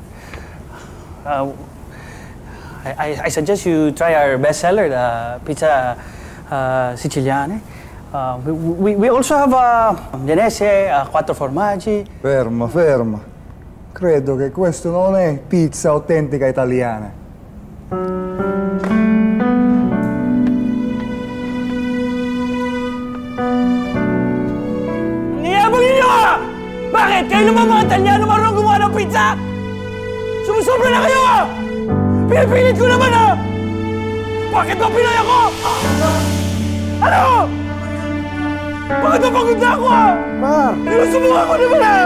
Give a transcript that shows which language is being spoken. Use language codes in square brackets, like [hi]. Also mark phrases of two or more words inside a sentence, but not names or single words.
[en] I suggest you try our bestseller, the [it] pizza siciliane. [en] We also have Genese, [it] quattro formaggi. Ferma, ferma. Credo che questo non è pizza autentica italiana. [tl] Niyabagin niyo ka! Bakit? Kayo naman mga Italiano marunong gumawa ng pizza? Sumusobra na kayo, ha? Pinipilit ko naman, ha? Bakit ba Pinoy ako? Ano? Bakit ba pagod na ako, ha? Par! Sinusubukan ko naman, ha?